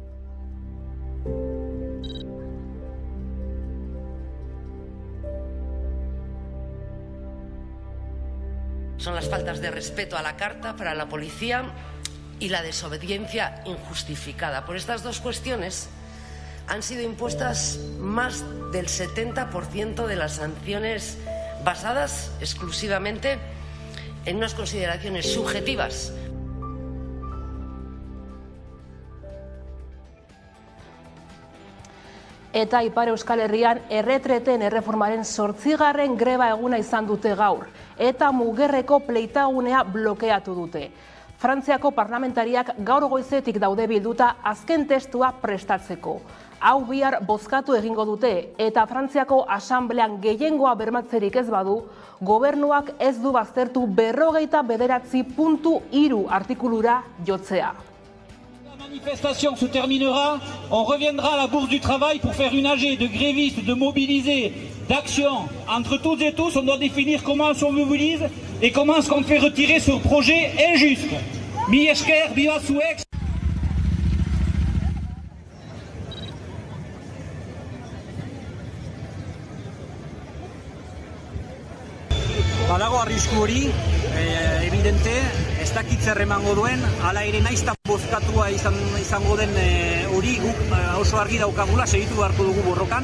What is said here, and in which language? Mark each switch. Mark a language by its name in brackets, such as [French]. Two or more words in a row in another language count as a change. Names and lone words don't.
[Spanish] Son las faltas de respeto a la Carta para la policía y la desobediencia injustificada. Por estas dos cuestiones han sido impuestas más del 70% de las sanciones basadas exclusivamente en unas consideraciones subjetivas. [Basque] Eta Ipar Euskal Herrian erretreten erreformaren 8. greba eguna izan dute gaur, eta Mugerreko pleitagunea blokeatu dute. Frantziako parlamentariak gaur goizetik daude bilduta azken testua prestatzeko. Hau bihar bozkatu egingo dute, eta Frantziako asamblean gehiengoa bermatzerik ez badu, gobernuak ez du baztertu 49.3 artikulura jotzea. [French] La manifestation se terminera, on reviendra à la Bourse du Travail pour faire une AG de grévistes, de mobilisés, d'actions. Entre toutes et tous, on doit définir comment on se mobilise et comment est-ce qu'on fait retirer ce projet injuste. [Basque] Mi esker, viva Suex. Badago arrisku hori, evidente, ez dakit zer emango duen, hala ere naizta bozkatua izango den hori guk oso argi daukagula, segitu beharko dugu borrokan.